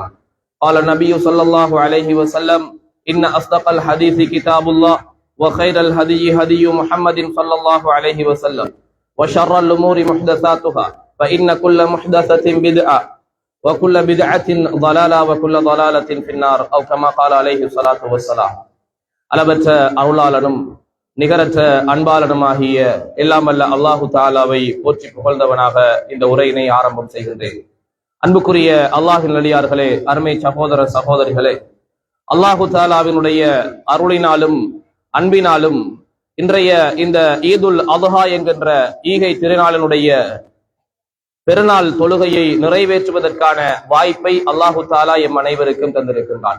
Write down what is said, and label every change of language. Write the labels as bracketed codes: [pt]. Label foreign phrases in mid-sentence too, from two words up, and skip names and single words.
[ar] قال النبي صلى الله عليه وسلم: إن أصدق الحديث كتاب الله وخير الهدي هدي محمد صلى الله عليه وسلم وشر الأمور محدثاتها فإن كل محدثة بدعة وكل بدعة ضلالة وكل ضلالة في النار أو كما قال عليه الصلاة والسلام. [ta] அளவற்ற அருளாளனும் நிகரற்ற அன்பாளனுமாகிய எல்லாம் வல்ல அல்லாஹு தாலாவை போற்றி புகழ்ந்தவனாக இந்த உரையினை ஆரம்பம் செய்கின்றேன். அன்புக்குரிய அல்லாஹின் நல்லடியார்களே, அருமை சகோதர சகோதரிகளே, அல்லாஹு தாலாவினுடைய அருளினாலும் அன்பினாலும் இன்றைய இந்த ஈதுல் அத்ஹா என்கின்ற ஈகை திருநாளினுடைய பெருநாள் தொழுகையை நிறைவேற்றுவதற்கான வாய்ப்பை அல்லாஹு தாலா எம் அனைவருக்கும் தந்திருக்கின்றான்.